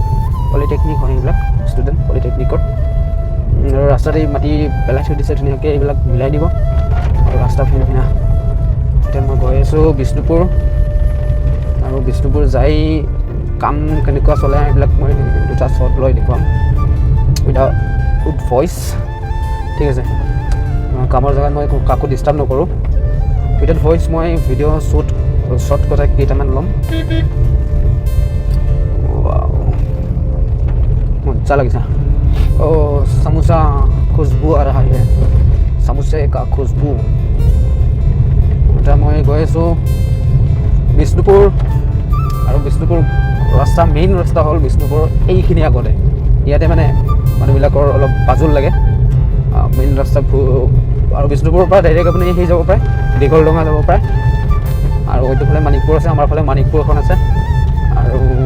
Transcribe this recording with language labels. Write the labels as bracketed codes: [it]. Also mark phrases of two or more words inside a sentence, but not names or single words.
[as] পলিটেকনিক হয় এইবিলাক ষ্টুডেণ্ট পলিটেকনিকৰ আৰু ৰাস্তাতে মাটি পেলাই থৈ দিছে ধুনীয়াকৈ এইবিলাক মিলাই দিব আৰু ৰাস্তা ফিনফিনা এতিয়া মই গৈ আছোঁ বিষ্ণুপুৰ আৰু বিষ্ণুপুৰ যাই কাম কেনেকুৱা চলে এইবিলাক মই দুটা শ্বট লৈ দেখুৱাম [en] with voice [as] ঠিক আছে কামৰ জেগাত মই কাকো ডিষ্টাৰ্ব নকৰোঁ [en] with voice [as] মই ভিডিঅ' শ্বট কথা কেইটামান ল'ম মজা লাগিছে [hi] समोसा खुशबू आ रहा है समोसे का खुशबू [as] এতিয়া মই গৈ আছোঁ বিষ্ণুপুৰ আৰু বিষ্ণুপুৰ ৰাস্তা মেইন ৰাস্তা হ'ল বিষ্ণুপুৰ এইখিনি আগতে ইয়াতে মানে মানুহবিলাকৰ অলপ পাজুল লাগে মেইন ৰাস্তা আৰু বিষ্ণুপুৰৰ পৰা ডাইৰেক্ট আপুনি সেই যাব পাৰে দীঘলডঙা যাব পাৰে আৰু এইটোফালে মানিকপুৰ আছে আমাৰ ফালে মানিকপুৰ এখন আছে আৰু